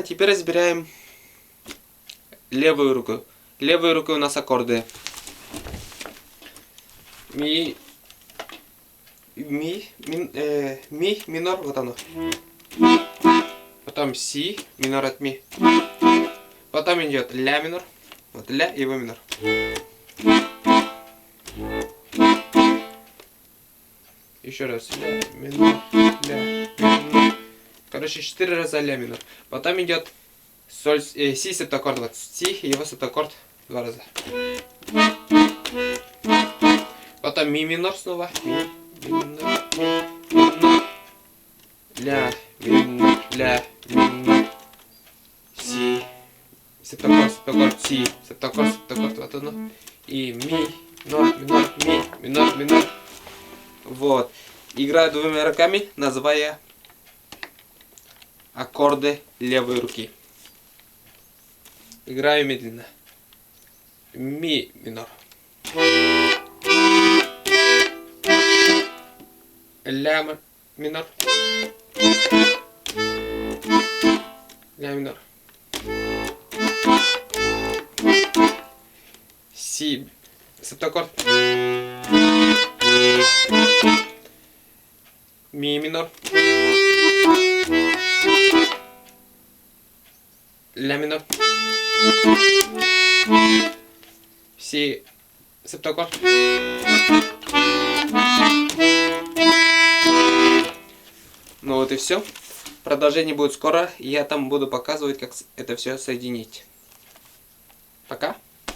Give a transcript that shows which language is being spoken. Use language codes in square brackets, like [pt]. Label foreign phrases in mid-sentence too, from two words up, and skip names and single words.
[ru] Теперь разбираем левую руку. Левой рукой у нас аккорды. Ми, минор, вот оно. Потом си, минор от ми. Потом идет ля минор. Вот ля и его минор. Еще раз ля, минор, ля, минор. Короче, 4 раза ля минор. Потом идет соль, си септаккорд, вот си и его септаккорд 2 раза. Потом ми минор снова. Ми минор, ля минор, си, септаккорд, си, септаккорд, вот оно. И ми, минор. Вот. Играю двумя руками, называя аккорды левой руки. Играю медленно. Ми минор. Ля минор. Ля минор. Си септаккорд. Ми минор. Ля минор. Си септаккорд. Ну вот и все. Продолжение будет скоро. Я там буду показывать, как это все соединить. Пока.